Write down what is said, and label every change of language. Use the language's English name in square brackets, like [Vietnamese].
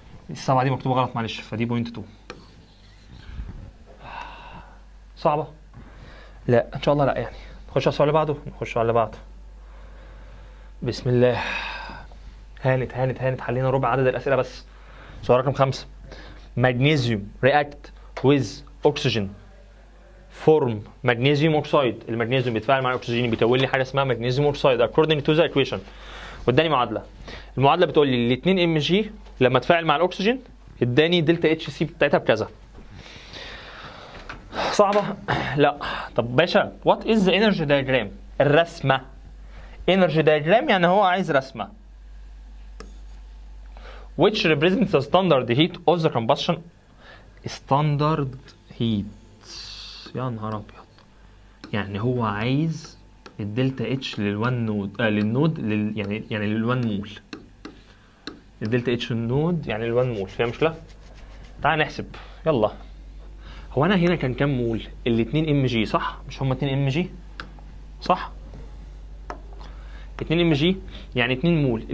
[Arabic] السبعة دي مكتوبة غلط معلش، فدي 0.2. صعبة؟ لا ان شاء الله لا. يعني نخش على السؤال اللي بعده. نخش على اللي بعده. بسم الله. هانت حلينا ربع عدد الأسئلة بس. سؤال رقم 5. [English] magnesium react with oxygen form magnesium oxide. [Arabic] المغنيسيوم بيتفاعل مع الاكسجين بيكون لي حاجه اسمها [English] magnesium oxide according to the equation. [Arabic] واداني معادله. المعادله بتقول لي ال 2 ام جي لما تفاعل مع الاكسجين اداني دلتا اتش سي بتاعتها بكذا. صعبه؟ لا. طب باشا وات از ذا انرجي دايجرام؟ الرسمه. انرجي دايجرام يعني هو عايز رسمه [English] which represents the standard heat of the combustion. standard heat. [Arabic] يا نهار ابيض. يعني هو عايز الدلتا اتش لل1 نود للنود يعني لل1 مول. الدلتا اتش النود يعني لل1 مول. فيها مشكله؟ تعال نحسب يلا. هو انا هنا كان كام مول؟ ال2 ام جي صح؟ مش هم 2 ام جي صح؟ 2 ام جي يعني 2 مول.